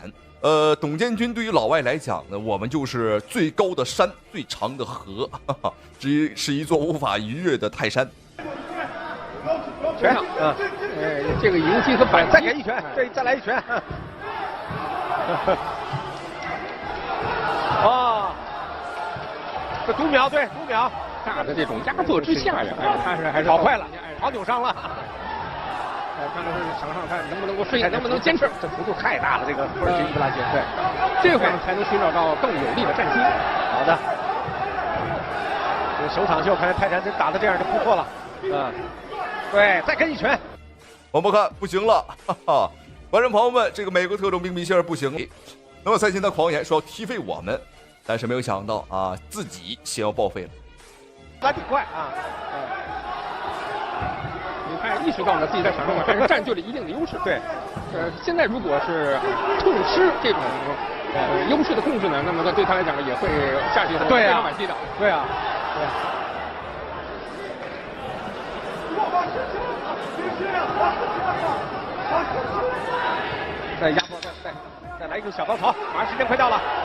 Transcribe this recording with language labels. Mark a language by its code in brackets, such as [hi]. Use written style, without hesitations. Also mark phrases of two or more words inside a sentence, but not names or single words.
[zh] 董建軍對於老外來講呢，我們就是最高的山，最長的河，是一座無法逾越的泰山。拳上，這個迎擊和反擊，再給一拳，對，再來一拳。這讀秒，對，讀秒。大的這種壓迫之下呀，他還是跑快了，跑扭傷了。看看是场上看能不能夠适應，能不能堅持。這幅度太大了，這個土耳其伊布拉辛，對，這會兒才能尋找到更有利的戰機。好的，這首場秀，看来泰山真打的這樣就不錯了。對，再跟一拳。我们看不行了，觀眾朋友們，這個美國特種兵米歇爾不行。那麼賽前他狂言說要踢飛我們，但是沒有想到啊，自己先要報廢了。他挺快啊。他意識到了自己在場上还是佔據了一定的優勢。對，現在如果是痛失這種優勢的控制呢，那麼對他來講也會下去非常滿意的。對啊。再壓迫，再來一個小高潮，馬上時間快到了。